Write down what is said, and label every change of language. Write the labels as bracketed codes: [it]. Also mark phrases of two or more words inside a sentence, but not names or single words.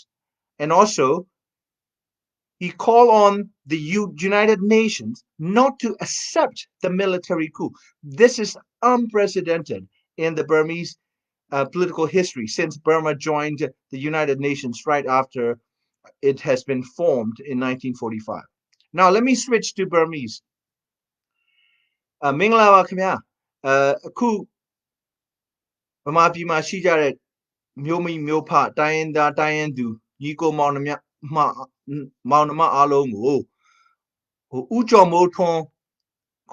[en] And also, he called on the United Nations not to accept the military coup. This is unprecedented in the Burmese political history since Burma joined the United Nations right after it has been formed in 1945. Now, let me switch to Burmese. [my] မင်္ဂလာပါခင်ဗျာအခုဗမာပြည်မှာရှိကြတဲ့မျိုးမိမျိုးဖတိုင်းရင်းသားတိုင်းရင်းသူညီကိုမောင်နှမအားလုံးကိုဥကျော်မိုးထွန်းကု